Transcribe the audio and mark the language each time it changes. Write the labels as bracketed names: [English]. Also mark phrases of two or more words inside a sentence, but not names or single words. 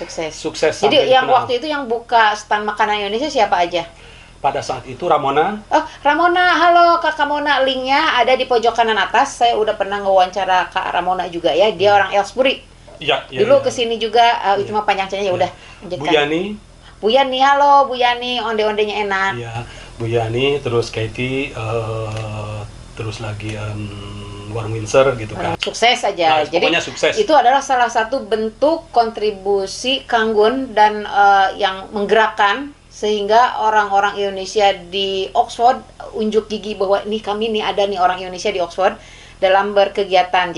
[Indonesian] waktu itu yang buka stand makanan Indonesia siapa aja? pada saat itu Ramona. Oh, Ramona, halo Kak Ramona, linknya ada di pojok kanan atas. Saya udah pernah ngewawancara Kak Ramona juga ya, dia orang Ellsbury. Iya, Dulu kesini juga, itu mah panjang cerita ya udah. Bu Yani. Bu Yani, halo Bu Yani, onde-ondenya enak. Iya, Bu Yani, terus Katie, terus lagi Warren Windsor gitu kan. Sukses aja. Nah, jadi sukses. Itu adalah salah satu bentuk kontribusi Kanggun dan yang menggerakkan sehingga orang-orang Indonesia di Oxford unjuk gigi bahwa ini kami nih ada nih orang Indonesia di Oxford dalam berkegiatan.